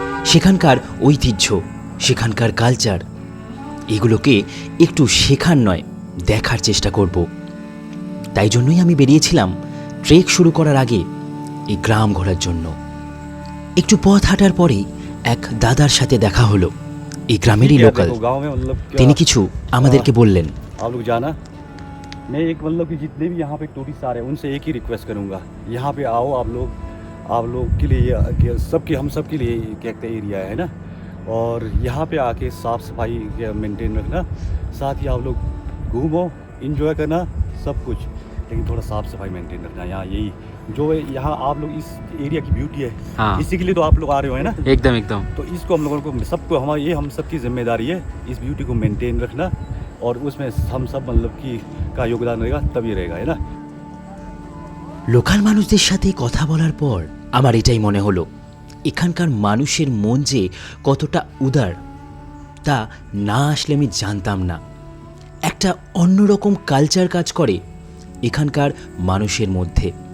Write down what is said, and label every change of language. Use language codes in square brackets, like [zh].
[bn] সেখানকার ঐতিহ্য, সেখানকার কালচার, এগুলোকে একটু শেখার নয় দেখার চেষ্টা করব। তাই জন্যই আমি বেরিয়েছিলাম ট্রেক শুরু করার আগে এই গ্রাম ঘোরার জন্য। একটু পথ হাঁটার পরেই এক দাদার সাথে দেখা হলো, এই গ্রামেরই লোকাল। তিনি কিছু আমাদেরকে বললেন। [hi] आप लोग जाना। मैं एक मतलब कि जितने भी यहाँ पे टूरिस्ट आ रहे हैं उनसे एक ही रिक्वेस्ट करूँगा, यहाँ पे आओ आप लोग के लिए सबके हम सब के लिए एक एरिया है ना, और यहाँ पे आके साफ़ सफाई मेंटेन रखना, साथ ही आप लोग घूमो, इंजॉय करना सब कुछ, लेकिन थोड़ा साफ़ सफाई मेंटेन रखना। यहाँ यही जो है, यहाँ आप लोग इस एरिया की ब्यूटी है, हाँ। इसी के लिए तो आप लोग आ रहे हो है ना। एकदम एकदम। तो इसको हम लोगों को सबको हम सबकी जिम्मेदारी है इस ब्यूटी को मेंटेन रखना, और उसमें हम सब मतलब कि का योगदान रहेगा, तभी रहेगा है ना। [bn] লোকাল মানুষদের সাথে কথা বলার পর আমার এটাই মনে হলো, এখানকার মানুষের মন যে কতটা উদার তা না আসলে আমি জানতাম না। একটা অন্যরকম কালচার কাজ করে এখানকার মানুষের মধ্যে।